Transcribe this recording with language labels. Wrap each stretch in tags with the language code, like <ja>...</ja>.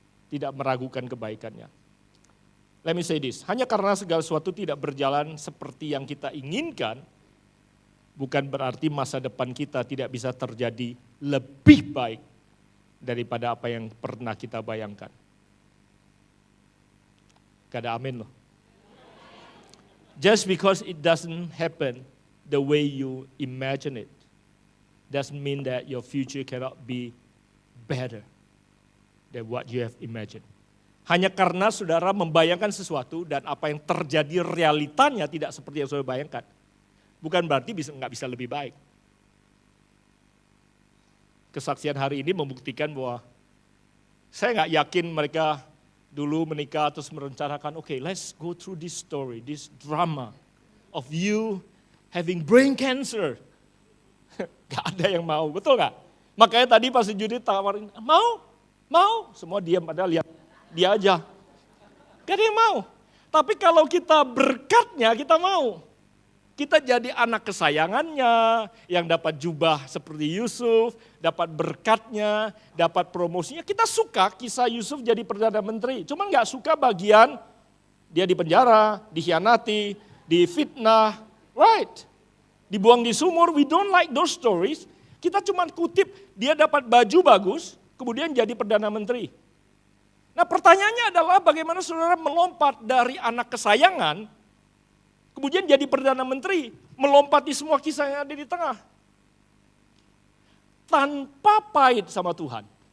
<id>Tidak meragukan kebaikannya.</id> <en>Let me say this,</en> <id>hanya karena segala sesuatu tidak berjalan seperti yang kita inginkan, bukan berarti masa depan kita tidak bisa terjadi lebih baik daripada apa yang pernah kita bayangkan. Gak ada amin loh.</id> <en>Just because it doesn't happen the way you imagine it, doesn't mean that your future cannot be better than what you have imagined.</en> <id>Hanya karena saudara membayangkan sesuatu dan apa yang terjadi realitanya tidak seperti yang saudara bayangkan. Bukan berarti nggak bisa lebih baik. Kesaksian hari ini membuktikan bahwa saya nggak yakin mereka dulu menikah terus merencanakan,</id> <en>okay, let's go through this story, this drama of you having brain cancer.</en> <id>Gak ada yang mau, betul gak? Makanya tadi pas Judith tawarin, mau, semua diam, padahal lihat dia aja. Gak ada yang mau. Tapi kalau kita berkatnya, kita mau. Kita jadi anak kesayangannya, yang dapat jubah seperti Yusuf, dapat berkatnya, dapat promosinya. Kita suka kisah Yusuf jadi Perdana Menteri. Cuma gak suka bagian dia di penjara, dikhianati, difitnah,</id> <en>right?</en> <id>Dibuang di sumur,</id> <en>we don't like those stories.</en> <id>Kita cuma kutip, dia dapat baju bagus, kemudian jadi Perdana Menteri. Nah pertanyaannya adalah bagaimana saudara melompat dari anak kesayangan, kemudian jadi Perdana Menteri, melompati semua kisah yang ada di tengah. Tanpa pahit sama Tuhan.</id>